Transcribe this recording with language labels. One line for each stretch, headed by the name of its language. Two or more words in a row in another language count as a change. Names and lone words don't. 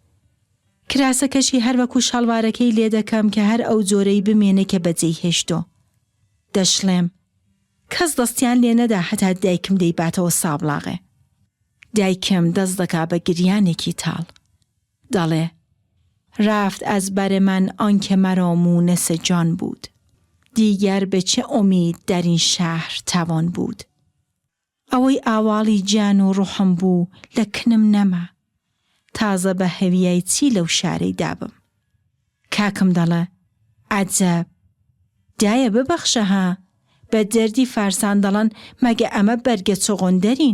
Central Kurdish: کراسەکەشی هەر وەکو شەڵوارەکەی لێ دەکەم کە هەر ئەو جۆرەی بمێنە کە بەجێی هێشتۆ. دەشڵێم کەس دەستیان لێ نەدا هەتا دایکم دەیباتەوە سابلاغێ. دایکم دەست دەکا بە گریانێکی تاڵ.
Persian: دەڵێ رفت از بر من آنکه مرا مونس جان بود. دیگر به چه امید در این شهر توان بود.
Central Kurdish: ئەوەی ئاواڵی گیان و ڕوحم بوو لە کنم نەما. تازە بە هەویای چی لەو شارەی دابم. کاکم دەڵێ عەجەب دایە ببەخشە ها. بە دەردی فارسان دەڵێن مەگە ئەمە بەرگە چۆغۆندەرین.